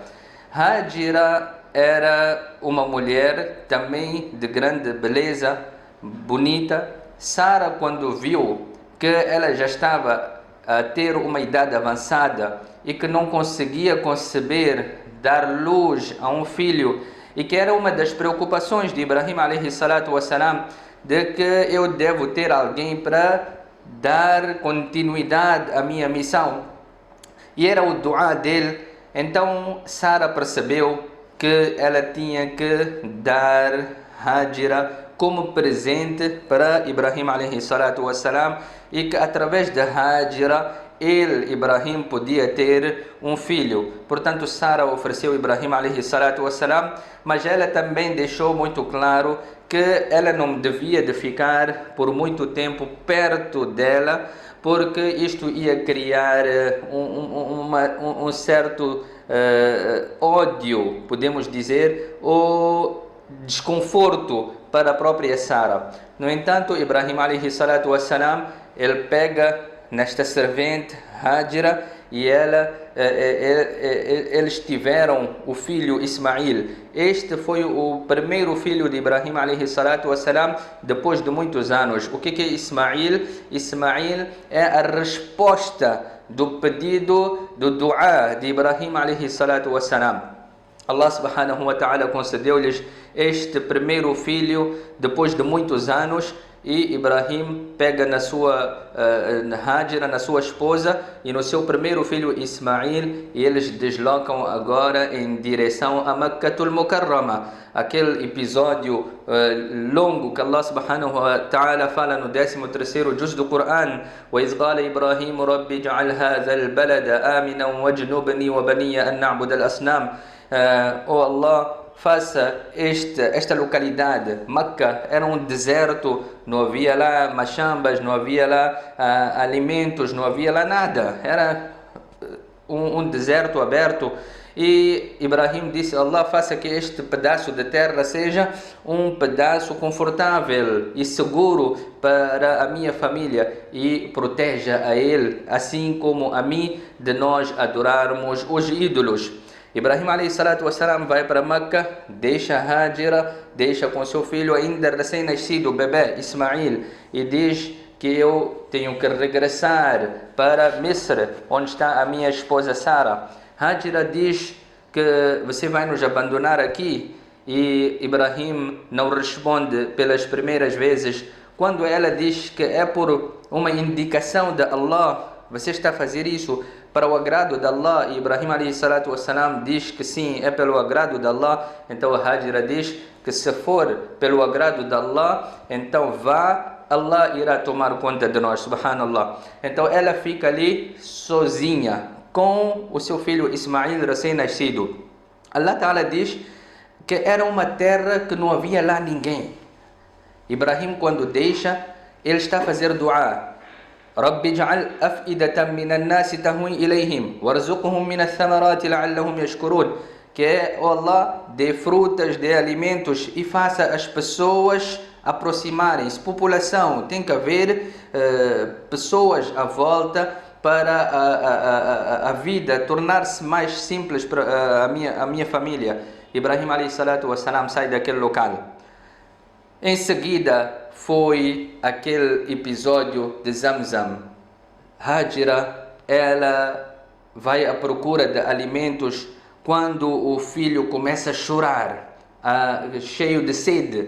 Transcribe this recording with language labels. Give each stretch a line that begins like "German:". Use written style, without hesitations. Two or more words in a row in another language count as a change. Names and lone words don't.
Portuguese: Hajira era uma mulher também de grande beleza, bonita. Sara, quando viu que ela já estava a ter uma idade avançada e que não conseguia conceber, dar luz a um filho, e que era uma das preocupações de Ibrahim
Arabic: عليه الصلاة والسلام,
Portuguese: de que eu devo ter alguém para dar continuidade à minha missão. E era o dua dele. Então Sara percebeu que ela tinha que dar Hajira como presente para Ibrahim
Arabic: عليه الصلاة والسلام,
Portuguese: e que através da Hajira ele, Ibrahim, podia ter um filho. Portanto, Sara ofereceu Ibrahim
Arabic: عليه الصلاة والسلام,
Portuguese: mas ela também deixou muito claro que ela não devia de ficar por muito tempo perto dela, porque isto ia criar um certo ódio, podemos dizer, ou desconforto para a própria Sara. No entanto, Ibrahim
Arabic: عليه الصلاة والسلام,
Portuguese: ele pega nesta servente Hajira e eles tiveram o filho Ismail. Este foi o primeiro filho de Ibrahim
Arabic: عليه الصلاة والسلام
Portuguese: depois de muitos anos. O que é Ismail? Ismail é a resposta do pedido do dua de Ibrahim
Arabic: عليه الصلاة والسلام.
Portuguese: Allah
Arabic: سبحانه وتعالى
Portuguese: concedeu-lhes este primeiro filho depois de muitos anos, e Ibrahim pega na sua Hajira, na sua esposa, e no seu primeiro filho Ismail, e eles deslocam agora em direção a Makkatul Mukarrama. Aquele episódio longo que Allah
Arabic: سبحانه وتعالى
Portuguese: fala no 13º juz do Quran:
Arabic: وَإِذْ قَالَ إِبْرَاهِيمُ رَبِّ اجْعَلْ هَذَا الْبَلَدَ آمِنًا وَاجْنُبْنِي وَبَنِيَّ أَن نَعْبُدَ الْأَصْنَامَ.
Portuguese: Oh Allah, faça esta localidade. Meca era um deserto, não havia lá machambas, não havia lá alimentos, não havia lá nada, era um deserto aberto. E Ibrahim disse: Allah, faça que este pedaço de terra seja um pedaço confortável e seguro para a minha família, e proteja a ele, assim como a mim, de nós adorarmos os ídolos. Ibrahim
Arabic: عليه الصلاة والسلام
Portuguese: vai para Meca, deixa Hajira, deixa com seu filho ainda recém-nascido, o bebê Ismail, e diz que eu tenho que regressar para Misr, onde está a minha esposa Sara. Hajira diz que você vai nos abandonar aqui, e Ibrahim não responde pelas primeiras vezes. Quando ela diz que é por uma indicação de Allah, você está a fazer isso para o agrado de Allah, e Ibrahim
Arabic: عليه الصلاة والسلام
Portuguese: diz que sim, é pelo agrado de Allah. Então a Hajira diz que se for pelo agrado de Allah, então vá, Allah irá tomar conta de nós, subhanallah. Então ela fica ali sozinha com o seu filho Ismail recém-nascido.
Arabic: الله تعالى
Portuguese: diz que era uma terra que não havia lá ninguém. Ibrahim, quando deixa, ele está a fazer dua:
Arabic: رب اجعل أفئدة من الناس تهوي إليهم وارزقهم من الثمرات لعلهم يشكرون.
Portuguese: Que é, oh Allah, dê frutas, dê alimentos e faça as pessoas aproximarem-se. População, tem que haver pessoas à volta para a vida tornar-se mais simples para a minha família. Ibrahim
Arabic: عليه الصلاة والسلام
Portuguese: sai daquele local. Em seguida foi aquele episódio de Zamzam. Hajira, ela vai à procura de alimentos quando o filho começa a chorar, cheio de sede.